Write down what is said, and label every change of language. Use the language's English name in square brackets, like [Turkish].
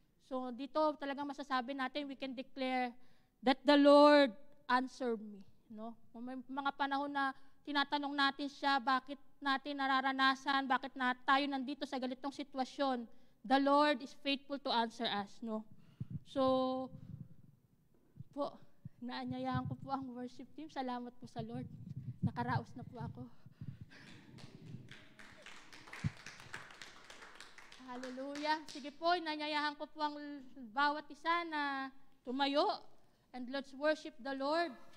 [English] So dito talagang masasabi natin, we can declare that the Lord answered me. [Filipino] May mga panahon na tinatanong natin siya, bakit natin nararanasan, bakit tayo nandito sa ganitong sitwasyon. [English] The Lord is faithful to answer us. [Filipino] So, po, naanyayahan ko po ang worship team. Salamat po sa Lord. Nakaraos na po ako. Hallelujah. Sige po, inanyayahan ko po ang bawat isa na tumayo [English] and let's worship the Lord.